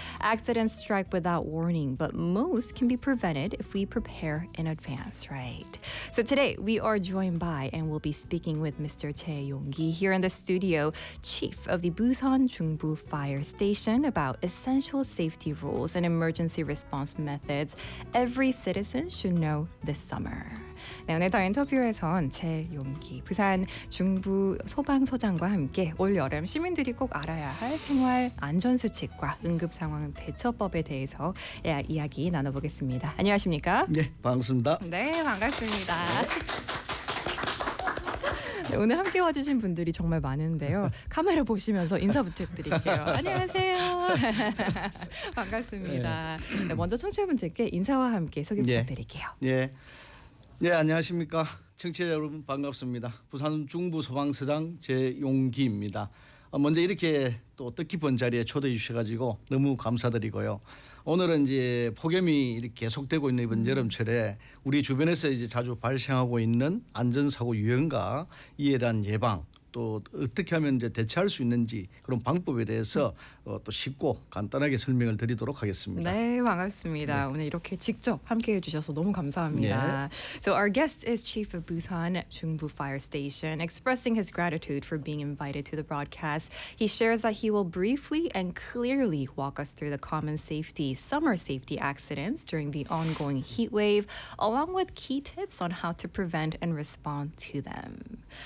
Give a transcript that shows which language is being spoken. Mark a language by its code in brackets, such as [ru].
[en] Accidents strike without warning, but most can be prevented if we prepare in advance, right? So today, we are joined by and we'll be speaking with Mr. Choi Yong-gi here in the studio, chief of the Busan Jungbu Fire Station, about essential safety rules and emergency response methods every citizen should know this summer. [ko] 네, 오늘 더 인터뷰에선 최용기 부산 중부 소방서장과 함께 올 여름 시민들이 꼭 알아야 할 생활 안전 수칙과 응급 상황 대처법에 대해서 이야기 나눠보겠습니다. 안녕하십니까? 네, 반갑습니다. 네, 반갑습니다. 네, 오늘 함께 와주신 분들이 정말 많은데요. 카메라 보시면서 인사 부탁드릴게요. 안녕하세요. 반갑습니다. 네, 먼저 청취자분들께 인사와 함께 소개 부탁드릴게요. 네. 네. 네, 안녕하십니까. 청취자 여러분 반갑습니다. 부산 중부 소방서장 제용기입니다. 먼저 이렇게 또 뜻깊은 자리에 초대해 주셔가지고 너무 감사드리고요. 오늘은 이제 폭염이 이렇게 계속되고 있는 이번 여름철에 우리 주변에서 이제 자주 발생하고 있는 안전사고 유형과 이에 대한 예방, 또 어떻게 하면 이제 대처할 수 있는지 그런 방법에 대해서 또 쉽고 간단하게 설명을 드리도록 하겠습니다. 네, 반갑습니다. 네. 오늘 이렇게 직접 함께해 주셔서 너무 감사합니다. 네. [en] So our guest is Chief of Busan Jungbu Fire Station, expressing his gratitude for being invited to the broadcast. He shares that he will briefly and clearly walk us through the common safety, summer safety accidents during the ongoing heat wave, along with key tips on how to prevent and respond to them.